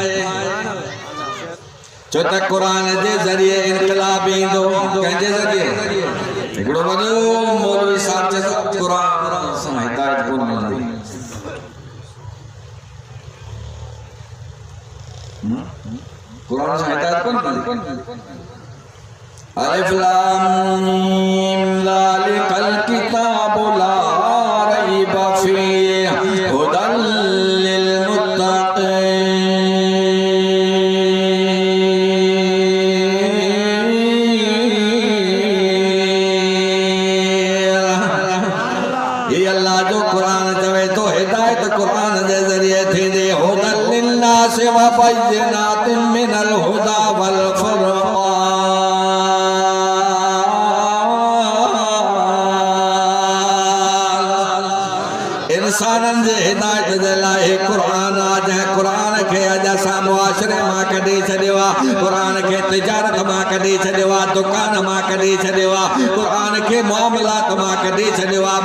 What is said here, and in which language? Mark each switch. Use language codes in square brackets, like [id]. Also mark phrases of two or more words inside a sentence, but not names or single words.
[sd] छो त क़ुरान जे ज़रिए इनकलाब ईंदो कंहिंजे ज़रिए हिकिड़ो वॾो मौलवी साहिब चए थो क़ुरान सां हिदायत कोन मिलंदी क़ुरान सां हिदायत कोन मिलंदी [ar] الم ذلك الكتاب لا ريب فيه هدى للمتقين. [sd] ये अल्लाह जो क़ुरान चवे तो हिदायत क़ुरान जे ज़रिए थींदी [ar] هدى للناس وبينات من الهدى والفرقان. [sd] इंसानन जे हिदायत जे लाइ क़ुरान आहे जंहिं क़ुरान खे अॼु असां मुआशिरे मां कढी छॾियो आहे क़ुरान खे तिजारत मां कढी छॾियो आहे दुकान मां कढी छॾियो आहे क़ुरान खे मुआमलात मां कढी छॾियो आहे